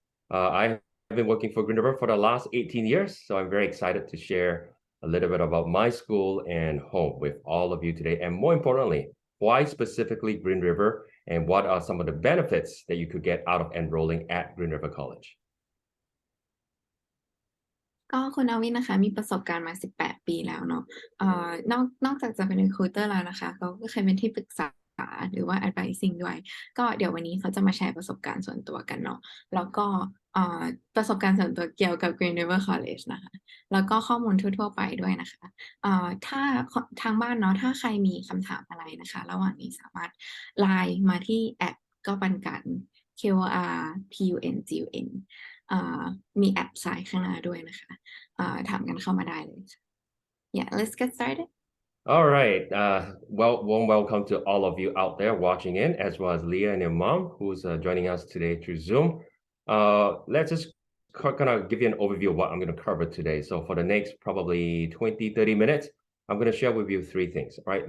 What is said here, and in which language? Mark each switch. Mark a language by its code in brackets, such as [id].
[en] I've been working for Green River for the last 18 years, so I'm very excited to share a little bit about my school and home with all of you today. And more importantly, why specifically Green River and what are some of the benefits that you could get out of enrolling at Green River College? [th] ก็คุณอาวินนะคะมีประสบการณ์มา18ปีแล้วเนาะนอกจากจะเป็น recruiter แล้วนะคะเขาก็เคยเป็นที่ปรึกษาหรือว่า advising ด้วยก็เดี๋ยววันนี้เขาจะมาแชร์ประสบการณ์ส่วนตัวกันเนาะแล้วก็ ประสบการณ์ส่วนตัวเกี่ยวกับ Green River College นะคะแล้วก็ข้อมูลทั่วๆไปด้วยนะคะถ้าทางบ้านเนาะถ้าใครมีคำถามอะไรนะคะระหว่างนี้สามารถไลน์มาที่แอปก็ปันกัน KORPUNGUN มีแอปสายข้างหน้าด้วยนะคะถามกันเข้ามาได้เลยค่ะ [en] Yeah, let's get started. All right. Warm welcome to all of you out there watching in, as well as Leah and your mom, who's joining us today through Zoom. Let's just kind of give you an overview of what I'm going to cover today. So for the next probably 20, 30 minutes, I'm going to share with you three things. All right.